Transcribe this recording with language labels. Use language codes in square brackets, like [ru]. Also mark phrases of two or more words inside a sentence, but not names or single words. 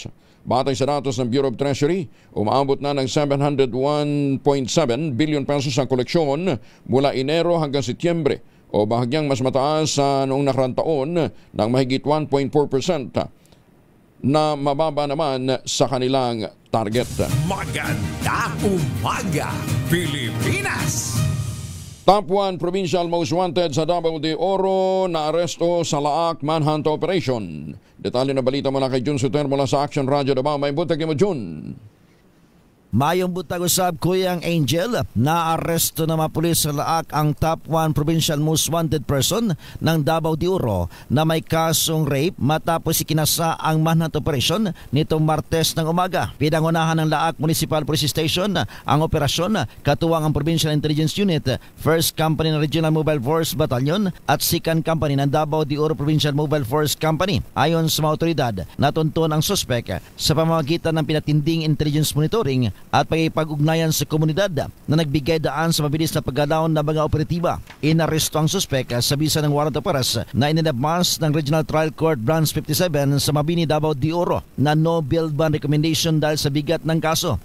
[tl] Batay sa datos ng Bureau of Treasury, umaabot na ng 701.7 billion pesos ang koleksyon mula Enero hanggang Setyembre o bahagyang mas mataas sa noong nakarang taon ng mahigit 1.4% na mababa naman sa kanilang target. Magandang umaga, Pilipinas! Top 1 Provincial Most Wanted sa Davao de Oro na aresto sa Laak Manhunt Operation. Detalye na balita mula kay Jun Suter mula sa Action Radio Davao. [ceb] May butag mo, Jun. Mayong butag usab [tl] Kuyang Angel, na-aresto na mga pulis sa Laak ang top 1 Provincial Most Wanted person ng Davao de Oro na may kasong rape matapos ikinasa ang [en] manhunt operation [tl] nitong Martes ng umaga. Pinangunahan ng Laak Municipal Police Station ang operasyon katuwang ang Provincial Intelligence Unit, 1st Company ng Regional Mobile Force Battalion at 2nd Company ng Davao de Oro Provincial Mobile Force Company. Ayon sa mga otoridad, natunton ang suspek sa pamamagitan ng pinatinding intelligence monitoring at pag-ugnayan sa komunidad na nagbigay daan sa mabilis na pagdalaw ng mga operatiba. Inaresto ang suspek sa bisa ng [en] warrant of arrest [tl] na inilabas ng Regional Trial Court Branch 57 sa Mabini, Davao de Oro na [en] no bail bond recommendation [tl] dahil sa bigat ng kaso.